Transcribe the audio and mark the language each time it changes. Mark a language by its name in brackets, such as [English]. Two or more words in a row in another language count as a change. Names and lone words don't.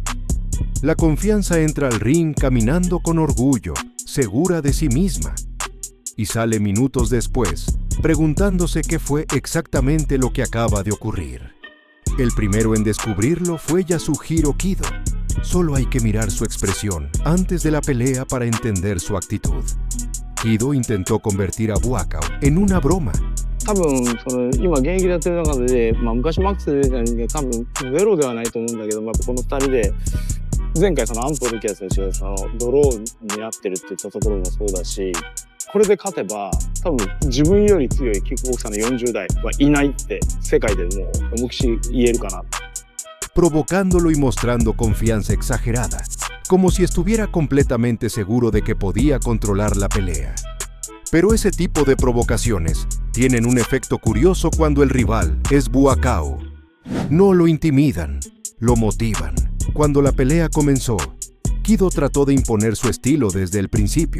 [Spanish] La confianza entra al ring caminando con orgullo, segura de sí misma, y sale minutos después, preguntándose qué fue exactamente lo que acaba de ocurrir. El primero en descubrirlo fue Yasuhiro Kido. Solo hay que mirar su expresión antes de la pelea para entender su actitud. Kido intentó convertir a Buakaw en una broma. [Japanese] 多分今現役でやってる中で、昔マックスで出た人間多分ゼロではないと思うんだけど、この2人で前回アンポルキア選手がドローになってるって言ったところもそうだし、これで勝てば多分自分より強いキックボクサーの40代はいないって世界でもう思いっきり言えるかな。 [Spanish] Provocándolo y mostrando confianza exagerada, como si estuviera completamente seguro de que podía controlar la pelea. Pero ese tipo de provocaciones tienen un efecto curioso cuando el rival es Buakaw. No lo intimidan, lo motivan. Cuando la pelea comenzó, Kido trató de imponer su estilo desde el principio.